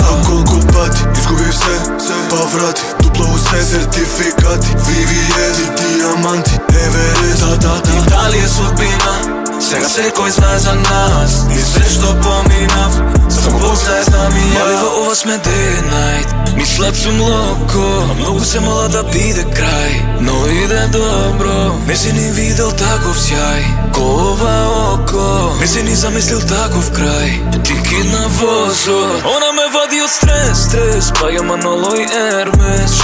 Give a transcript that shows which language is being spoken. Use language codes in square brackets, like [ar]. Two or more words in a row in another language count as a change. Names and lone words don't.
[mk] А колку пати изгубив се, па врати, дупло се, сертификати, VVS и диаманти, Еверест, да. Дали е судбина, сега секој знае за нас. Ни се што поминав, само Бог знае, знам и ја. Мали во ова сме [en] day and night, [mk] мислат сум локо, а многу се мола да биде крај. Но иде добро, не си ни видел таков сјај ко ова око, не си ни замислил таков крај. Ти кидна возот, она ме вади од стрес, па ја Маноло и Ермес.